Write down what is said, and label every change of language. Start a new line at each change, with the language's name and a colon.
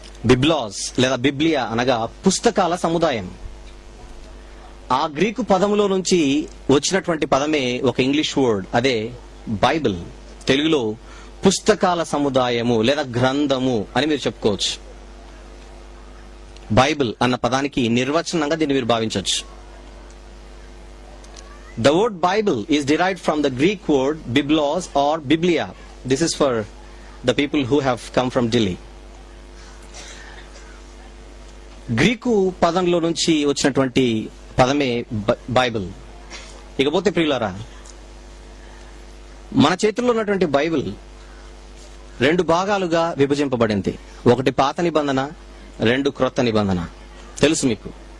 Telugu: బిబ్లాస్ లేదా బిబ్లియా అనగా పుస్తకాల సముదాయం. ఆ గ్రీకు పదములో నుంచి వచ్చినటువంటి పదమే ఒక ఇంగ్లీష్ వర్డ్, అదే బైబిల్. తెలుగులో పుస్తకాల సముదాయము లేదా గ్రంథము అని మీరు చెప్పుకోవచ్చు. బైబిల్ అన్న పదానికి నిర్వచనంగా దీన్ని మీరు భావించవచ్చు.
English: The word Bible is derived from the Greek word biblos or biblia. This is for the people who have come from Delhi.
Telugu: Greek పదంలో నుంచి వచ్చినటువంటి పదమే బైబిల్. ఇకపోతే ప్రియులారా, మన చేతుల్లో ఉన్నటువంటి బైబిల్ 2 భాగాలుగా విభజింపబడింది. ఒకటి పాత నిబంధన, 2 క్రొత్త నిబంధన. తెలుసు మీకు.